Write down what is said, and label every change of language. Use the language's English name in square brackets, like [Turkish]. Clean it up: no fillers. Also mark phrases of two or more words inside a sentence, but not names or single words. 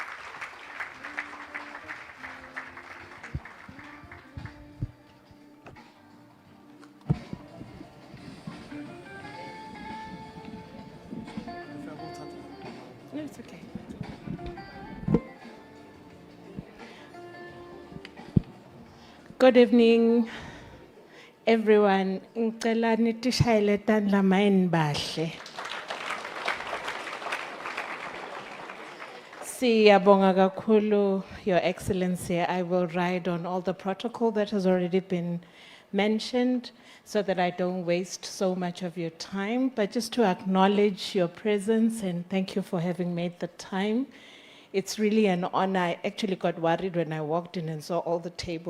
[English] No, it's okay. Good evening, everyone. [Swati] Ngicela nitishayele tandla mayin bahle. Siyabonga kakhulu, [English] Your Excellency. I will ride on all the protocol that has already been mentioned so that I don't waste so much of your time, but just to acknowledge your presence and thank you for having made the time. It's really an honor. I actually got worried when I walked in and saw all the tables.